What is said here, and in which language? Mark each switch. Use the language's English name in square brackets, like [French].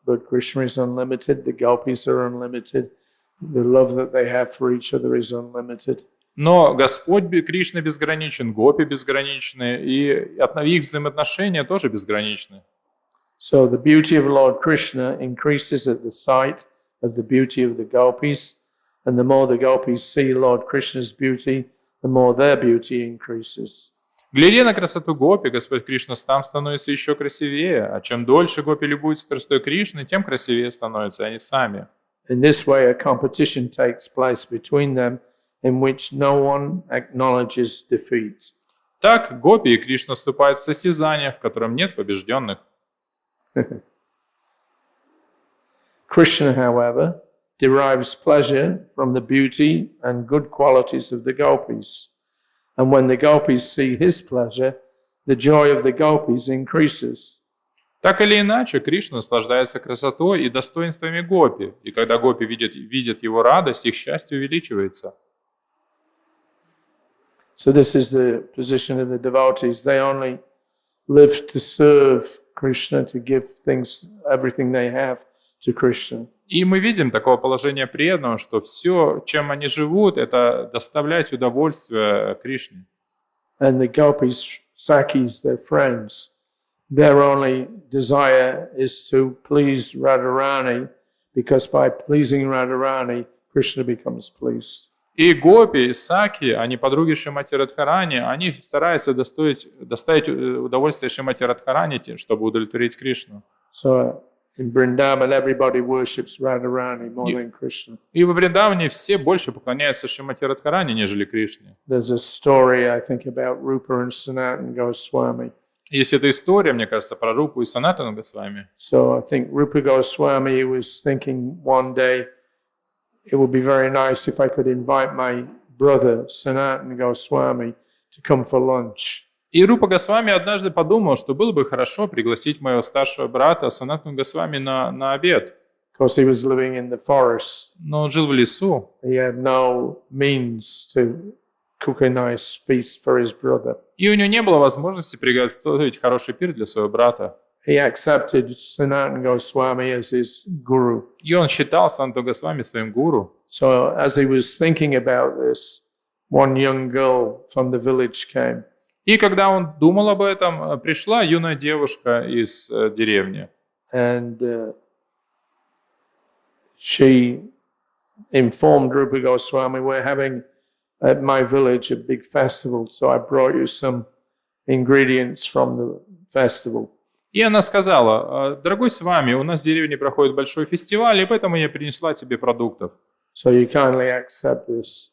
[English] But Krishna is unlimited, the gopis are unlimited, the love that they have for each other is unlimited. [Russian] Но Господь Кришна безграничен, гопи безграничны, и их взаимоотношения тоже безграничны. [English] So the beauty of Lord Krishna increases at the sight of the beauty of the gopis, and the more the gopis see Lord Krishna's beauty, the more their beauty increases. [Russian] Глядя на красоту гопи, Господь Кришна сам становится еще красивее, а чем дольше гопи любуются красотой Кришны, тем красивее становятся они сами. [English] In this way, a competition takes place between them, in which no one acknowledges defeat. [Russian] Так гопи и Кришна вступают в состязание, в котором нет побежденных. [English] Krishna, however, derives pleasure from the beauty and good qualities of the gopis. And when the gopis see his pleasure, the joy of the gopis increases. [Russian] Так или иначе, Кришна наслаждается красотой и достоинствами гопи, и когда гопи видят его радость, их счастье увеличивается. [English] So this is the position of the devotees. They only live to serve Krishna, to give things, everything they have to Krishna. [Russian] И мы видим такое положение преданного, что все, чем они живут, это доставлять удовольствие Кришне. [English] And the gopis, Sakis, their friends, their only desire is to please Radharani, because by pleasing Radharani, Krishna becomes pleased. [Russian] И гопи, и саки, они подруги Шримати Радхарани, они стараются доставить удовольствие Шримати Радхарани, чтобы удовлетворить Кришну. [English] So in Vrindavan, everybody worships Radharani more than Krishna. [Russian] И во Вриндаване все больше поклоняются Шримати Радхарани, нежели Кришне. [English] There's a story, I think, about Rupa and Sanatana Goswami. [Russian] Есть эта история, мне кажется, про Рупу и Санатану Госвами. [English] So I think Rupa Goswami was thinking one day, it would be very nice if I could invite my brother Sanatana Goswami to come for lunch. [Russian] И Рупа Госвами однажды подумал, что было бы хорошо пригласить моего старшего брата Санатану Госвами на обед. [English] Because he was living in the forest. [Russian] Но он жил в лесу. [English] He had no means to cook a nice feast for his brother. [Russian] И у него не было возможности приготовить хороший пир для своего брата. [English] He accepted Sanatana Goswami as his guru. [Russian] И он считал Санту Госвами своим гуру. [English] So as he was thinking about this, one young girl from the village came. [Russian] И когда он думал об этом, пришла юная девушка из деревни. [English] And she informed Rupa Goswami, we're having at my village a big festival, so I brought you some ingredients from the festival. [Russian] И она сказала: дорогой с вами, у нас в деревне проходит большой фестиваль, и поэтому я принесла тебе продуктов. [English] So you kindly accept this.